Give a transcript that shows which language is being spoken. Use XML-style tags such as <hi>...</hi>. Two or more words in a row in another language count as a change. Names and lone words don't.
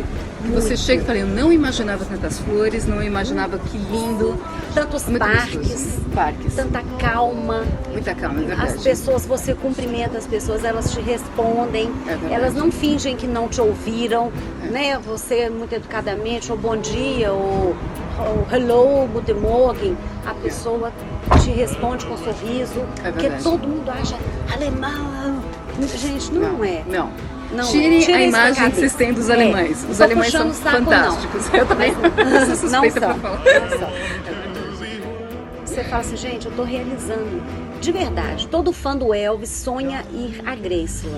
<pt>Que você chega e fala, eu não imaginava tantas flores, não imaginava que lindo. Tantos Muito parques, parques. tanta calma. Muita calma, é verdade. As pessoas, você cumprimenta as pessoas, elas te respondem, É verdade. elas não fingem que não te ouviram, né? Você muito educadamente, ou bom dia, ou hello,</pt> <de>guten Morgen,</de> <pt>a pessoa te responde com um sorriso, É porque verdade. todo mundo acha alemão. Gente, não é. Não. Não Tirem Tira a isso da imagem que cabeça. vocês têm dos alemães. Não Os tô alemães são puxando o saco, fantásticos. Eu também sou suspeita não pra são, falar. não são. Você fala assim, gente, eu tô realizando. De verdade, todo fã do Elvis sonha ir a Graceland.</pt>